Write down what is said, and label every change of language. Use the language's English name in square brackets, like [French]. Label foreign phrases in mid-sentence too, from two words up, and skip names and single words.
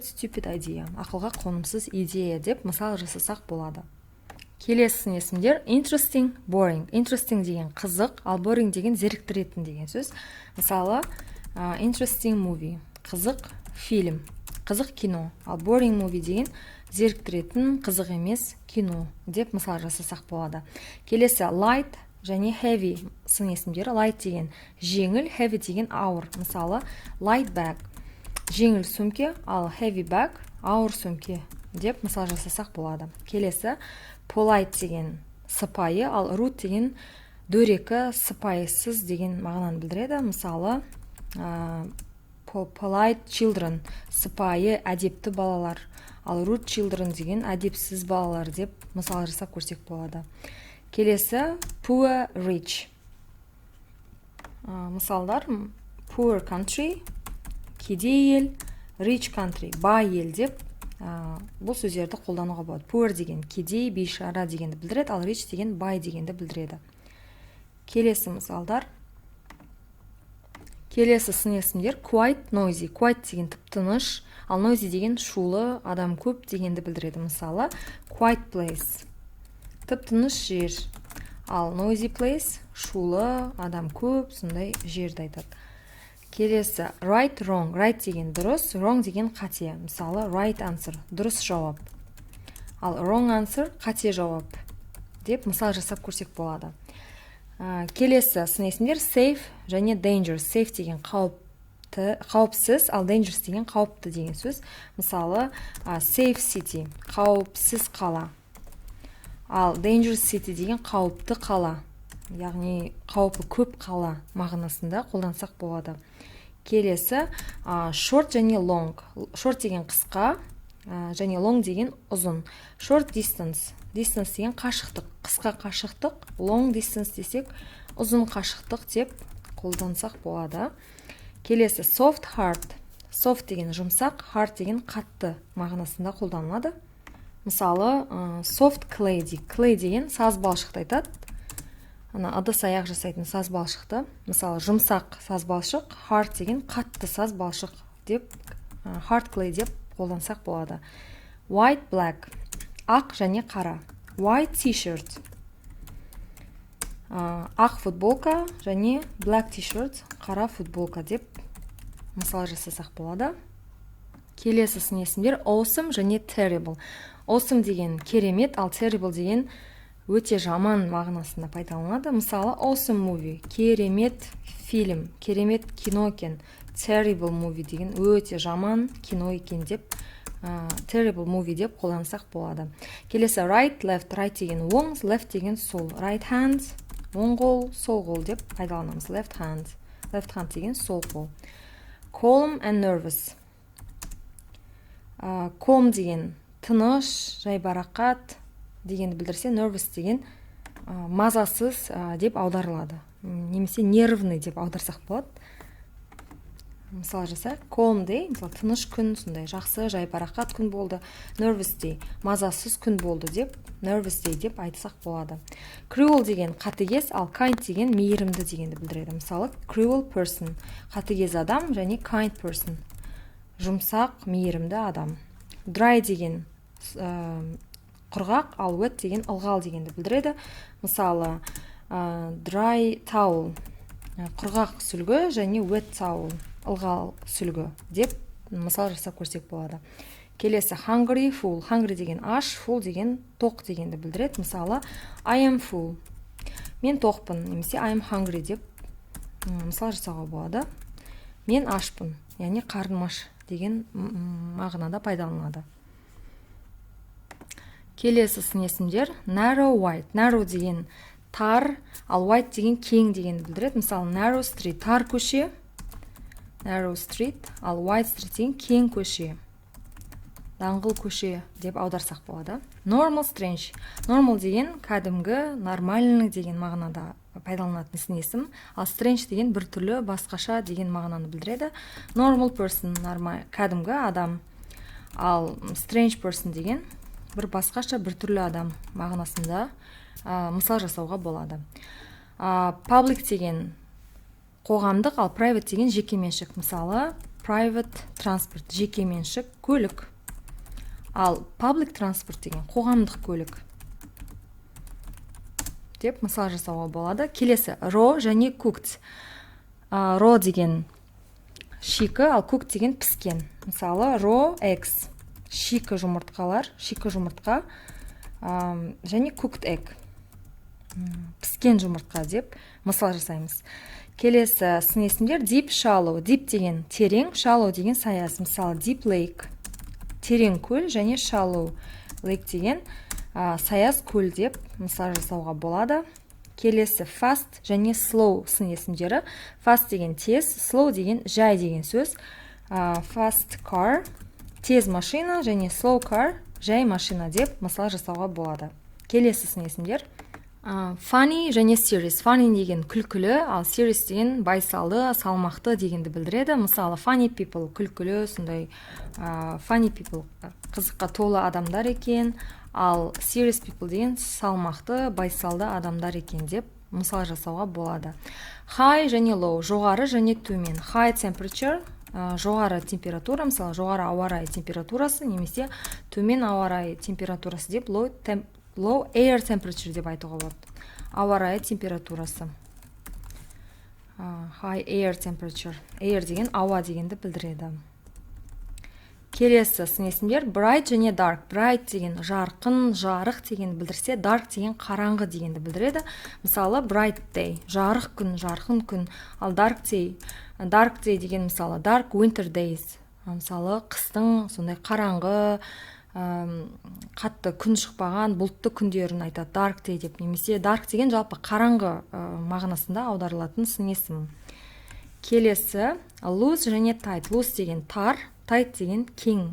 [English] Stupid idea, [Kazakh] ақылға қонымсыз идея деп мысал жасасақ болады. Келесі есімдер [English] interesting, boring. [Kazakh] Interesting деген қызық, ал boring деген зеріктіретін деген сөз. Мысалы, [English] interesting movie, [Kazakh] қызық фильм, қызық кино, ал [English] boring movie [Kazakh] деген зеріктіретін, қызық емес кино деп мысал жасасақ болады. Келесі light және heavy сын есімдері. Light деген жеңіл, heavy деген ауыр. Мысалы, [English] light bag [Kazakh] жеңіл сөмке, ал [English] heavy bag [Kazakh] ауыр сөмке деп мысал жасасақ болады. Келесі polite деген сыпайы, ал rude деген дөрекі, сыпайысыз деген мағынаны білдіреді. Мысалы, [English] polite children [Kazakh] сыпайы, әдепті балалар, ал [English] rude children [Kazakh] деген әдепсіз балалар деп мысал жасап көрсек болады. Келесі [English] poor, rich. [Kazakh] Мысалдар [English] poor country [Kazakh] кедей ел, [English] rich country [Kazakh] бай ел деп бұл сөздерді қолдануға болады. Poor деген кедей, бейшара дегенді білдіреді, ал rich деген бай дегенді білдіреді. Келесі мысалдар. Келесі сын есімдер [English] quiet, noisy. [Kazakh] Quiet деген тып-тыныш, ал noisy деген шулы, адам көп дегенді білдіреді. Мысалы, [English] quiet place [Kazakh] тып-тыныш жер, ал [English] noisy place [Kazakh] шулы, адам көп, сондай жерді айтады. Келесі [English] right, wrong. [Kazakh] Right деген дұрыс, wrong деген қате. Мысалы, [English] right answer [Kazakh] дұрыс жауап, ал [English] wrong answer [Kazakh] қате жауап деп мысал жасап көрсек болады. Келесі сын есімдер safe және dangerous. Safe деген қауіпсіз, ал dangerous деген қауіпті деген сөз. Мысалы, [English] safe city [Kazakh] қауіпсіз қала, ал [English] dangerous city [Kazakh] деген қауіпті қала, яғни қаупі көп қала мағынасында қолдансақ болады. Келесі short және long. Short деген қысқа және long деген ұзын. [English] Short distance. [Kazakh] Distance деген қашықтық, қысқа қашықтық. [English] Long distance [Kazakh] десек ұзын қашықтық деп қолдансақ болады. Келесі [English] soft, hard. [Kazakh] Soft деген жұмсақ, hard деген қатты мағынасында қолданылады. Мысалы, [English] soft clay. [Kazakh] Clay деген саз балшықты айтады. Ыдыс аяқ жасайтын саз балшықты. Мысалы, жұмсақ саз балшық, hard деген қатты саз балшық деп [English] hard clay [Kazakh] деп қолдансақ болады. [English] White, black. [Kazakh] Ақ және қара. [English] White t-shirt. [Kazakh] Ақ футболка және [English] black t-shirt, [Kazakh] қара футболка деп мысал жасасақ болады. Келесі сын есімдер awesome және terrible. Awesome деген керемет, ал terrible деген өте жаман мағынасында пайдаланады. Мысалы, [English] awesome movie [Kazakh] керемет фильм, керемет кино екен. [English] Terrible movie [Kazakh] деген өте жаман кино екен деп [English] terrible movie [Kazakh] деп қолдансақ болады. Келесі [English] right, left. [Kazakh] Right деген оң, left деген сол. [English] Right hand [Kazakh] оң қол, сол қол деп пайдаланамыз. [English] Left hand [Kazakh] деген сол қол. [English] Calm and nervous. [Kazakh] Calm деген тыныш, жайбарақат дегенді білдірсе, nervous деген мазасыз деп аударылады. Немесе нервный деп аударсақ болады. Мысал жасайық, [English] calm day, [Kazakh] мысалы тыныш күн, сондай жақсы, жайбарақат күн болды. [English] Nervous day, [Kazakh] мазасыз күн болды деп, [English] nervous day [Kazakh] деп айтсақ болады. Cruel деген қатыгез, ал kind деген мейірімді дегенді білдіреді. Мысалы, [English] cruel person, [Kazakh] қатыгез адам, және [English] kind person, [Kazakh] жұмсақ, мейірімді адам. Dry деген құрғақ, ал wet деген ылғал дегенді білдіреді. Мысалы, [English] dry towel, [Kazakh] құрғақ сүлгі, және [English] wet towel, [Kazakh] ылғал сүлгі деп мысал жасап көрсек болады. Келесі [English] hungry, full. [Kazakh] Hungry деген аш, full деген тоқ дегенді білдіреді. Мысалы, [English] I am full, [Kazakh] мен тоқпын, немесе [English] I am hungry [Kazakh] деп мысал жасауға болады. Мен ашпын, яғни қарным аш деген мағынада пайдаланады. Келесі сын есімдер [English] narrow wide. [Kazakh] Narrow деген тар, ал wide деген кең дегенді білдіреді. Мысалы, [English] narrow street [Kazakh] тар көше, [English] narrow street, [Kazakh] ал [English] wide street [Kazakh] деген кең көше, даңғыл көше деп аударсақ болады. [English] Normal strange. [Kazakh] Normal деген кәдімгі, нормальный деген мағынада пайдаланатын сын есім, ал strange деген біртүрлі, басқаша деген мағынаны білдіреді. [English] Normal person [Kazakh] кәдімгі адам, ал [English] strange person [Kazakh] деген бір басқаша, біртүрлі адам мағынасында мысал жасауға болады. Public деген қоғамдық, ал private деген жекеменшік. Мысалы, [English] private transport [Kazakh] жекеменшік көлік, ал [English] public transport [Kazakh] деген қоғамдық көлік деп мысал жасауға болады. Келесі raw және cooked. Raw деген шикі, ал cooked деген піскен. Мысалы, [English] raw eggs [Kazakh] шикі жұмыртқалар, шикі жұмыртқа, және [English] cooked egg [Kazakh] піскен жұмыртқа деп мысал жасаймыз. Келесі сын есімдер [English] deep, shallow. [Kazakh] Deep деген терең, shallow деген саяз. Мысалы, [English] deep lake [Kazakh] терең көл, және [English] shallow lake [Kazakh] деген саяз көл деп мысал жасауға болады. Келесі fast және slow сын есімдері. Fast деген тез, slow деген жай деген сөз. [English] Fast car [Kazakh] тез машина, және [English] slow car [Kazakh] жай машина деп мысал жасауға болады. Келесі сын есімдер funny және serious. Funny деген күлкілі, ал serious деген байсалды, салмақты дегенді білдіреді. Мысалы, [English] funny people [Kazakh] күлкілі, сондай [English] funny people [Kazakh] қызыққа толы адамдар екен, ал [English] serious people [Kazakh] деген салмақты, байсалды адамдар екен деп мысал жасауға болады. High және low жоғары және төмен. [English] High temperature [Kazakh] жоғары температура, мысалы, жоғары ауа райы температурасы, немесе төмен ауа райы температурасы деп [English] low air temperature [Kazakh] деп айтуға болады. Ауа райы температурасы. [English] High air temperature. Air [Kazakh] деген ауа дегенді білдіреді. Келесі сын есімдер bright және dark. Bright деген жарқын, жарық дегенді білдірсе, dark деген қараңғы дегенді білдіреді. Мысалы, [English] bright day [Kazakh] жарық күн, жарқын күн, ал [English] dark day [Kazakh] деген мысалы [English] dark winter days. [Kazakh] Мысалы, қыстың сондай қараңғы, қатты күн шықпаған, бұлтты күндерін айтады [English] dark day [Kazakh] деп. Немесе dark деген жалпы қараңғы мағынасында аударылатын сын есім. Келесі loose және tight. Loose деген тар, tight деген кең.